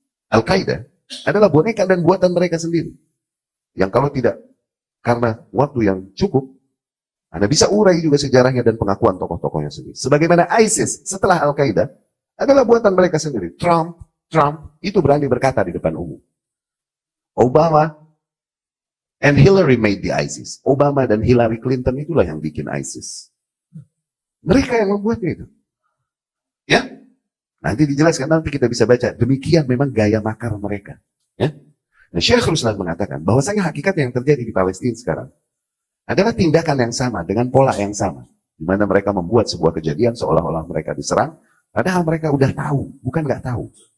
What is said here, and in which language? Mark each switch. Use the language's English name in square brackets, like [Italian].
[Indonesian] Al-Qaeda adalah boneka dan buatan mereka sendiri. Yang kalau tidak, karena waktu yang cukup, Anda bisa urai juga sejarahnya dan pengakuan tokoh-tokohnya sendiri. Sebagaimana ISIS setelah Al-Qaeda adalah buatan mereka sendiri. Trump itu berani berkata di depan umum. [English] Obama and Hillary made the ISIS. [Indonesian] Obama dan Hillary Clinton itulah yang bikin ISIS. Mereka yang membuatnya itu. Ya, nanti dijelaskan, nanti kita bisa baca. Demikian memang gaya makar mereka. Ya. Nah, Syekh Ruslan mengatakan bahwasanya hakikat yang terjadi di Palestina sekarang adalah tindakan yang sama dengan pola yang sama, di mana mereka membuat sebuah kejadian seolah-olah mereka diserang, padahal mereka udah tahu, bukan nggak tahu.